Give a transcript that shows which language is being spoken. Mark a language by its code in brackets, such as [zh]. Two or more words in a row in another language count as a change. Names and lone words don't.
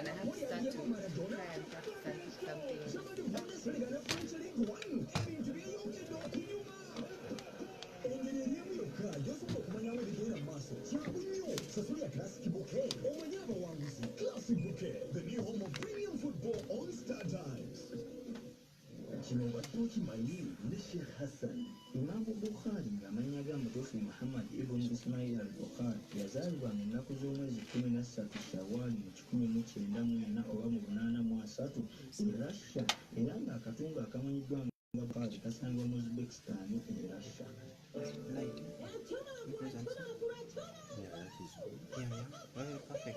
[en] I have to start to try and practice something. The new home of premium football on Star Times. [lg] Kino batuuki manyi ne Sheikh Hassan Imam Bukhari ng'amannya ga mutuufu Muhammad ibn Ismail al-Bukhari yazaalibwa mu nnaku z'omwezi 13 Shawwal mu 1904 oba mu 83 mu Russia era ng'akatungo akamanyiddwa nga Bukhari kasangibwa mu Uzbekistan e Russia. [en] Perfect.